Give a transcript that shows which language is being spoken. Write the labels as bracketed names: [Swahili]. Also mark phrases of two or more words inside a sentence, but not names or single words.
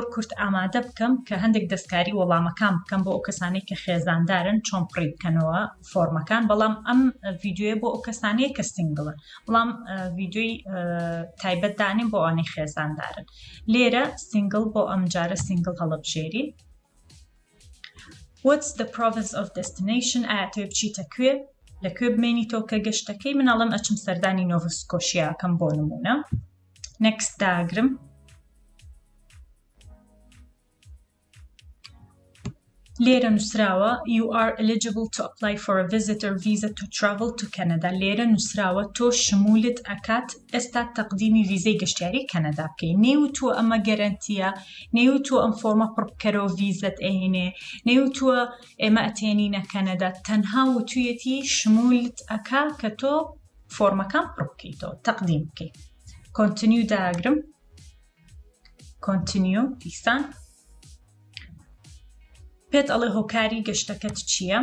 [Central Kurdish] کورت ئامادە بکەم کە هەندێک دەستکاری وەڵامەکان بکەم بۆ ئەو کەسانەی کە خێزاندارن چۆن پڕی بکەنەوە فۆرمەکان بەڵام ئەم ڤیدیۆیە بۆ ئەو کەسانەیە کە سنگڵن بەڵام ڤیدیۆی تایبەت دانین بۆ ئەوانەی خێزاندارن لێرە سنگڵ بۆ ئەم جارە سنگڵ هەڵبژێری [English] What's the province of destination [Central Kurdish] ئایا بچیتە کوێ لەکوێ بمێنیتەوە کە گەشتەکەی مناڵم ئەچم سەردانی نۆڤا سکۆشیا ئەکەم بۆ نمونە next داگرم لێرە نووسراوە [English] you are eligible to apply for a visitor visa to travel to [Central Kurdish] Canada لێرە نووسراوە تۆ شمولت ئەکات ئێستا تەقدیمی ڤیزەی گەشتیاری کەنەدا بکەی نێوتووە ئەمە گەرەنتیە نێوتووە ئەم فۆرمە پڕبکەرەوە ڤیزەت ئەهێنێ نێوتووە ئێمە ئەتێنینە کەنەدا تەنها وتوویەتی شمولت ئەکا کە تۆ فۆرمەکان پڕ بکەیتەوە تەقدیم بکەیت continue داگرم continue دیسان پێت ئەڵێ هۆکاری گەشتەکەت چییە؟